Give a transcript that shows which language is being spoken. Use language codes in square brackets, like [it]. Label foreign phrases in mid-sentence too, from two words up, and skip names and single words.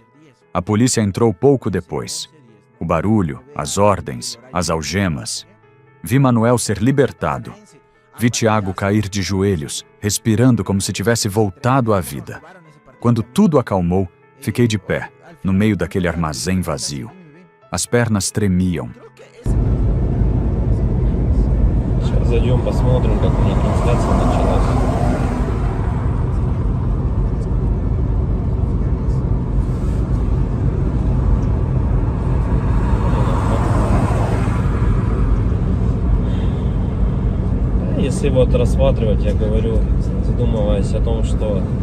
[pt] A polícia entrou pouco depois. O barulho, as ordens, as algemas. Vi Manuel ser libertado. Vi Tiago cair de joelhos, respirando como se tivesse voltado à vida. Quando tudo acalmou, fiquei de pé, no meio daquele armazém vazio. As pernas tremiam. [ru] Сейчас зайдем, посмотрим, как у них трансляция началась. Если вот рассматривать, я говорю, задумываясь о том, что